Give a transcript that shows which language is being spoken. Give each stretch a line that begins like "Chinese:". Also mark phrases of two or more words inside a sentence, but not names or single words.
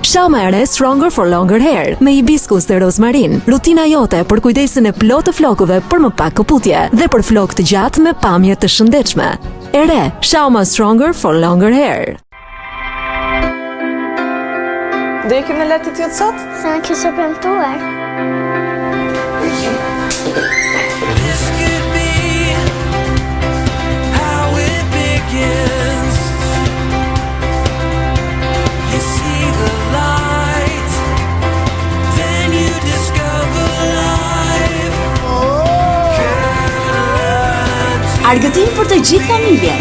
Albanian: Shama e re Stronger for Longer Hair me hibiskus dhe rozmarin. Rutina jote për kujdesin e plotë të flokëve për më pak këputje dhe për flokë të gjatë me pamje të shëndetshme. E re, Shama Stronger for Longer Hair. Do ikim në Latitude sot? Sa në kishe premtuar.
English: This could be how it begins. You see the light, then you discover life.
Albanian: Argëtim për të gjithë familjen.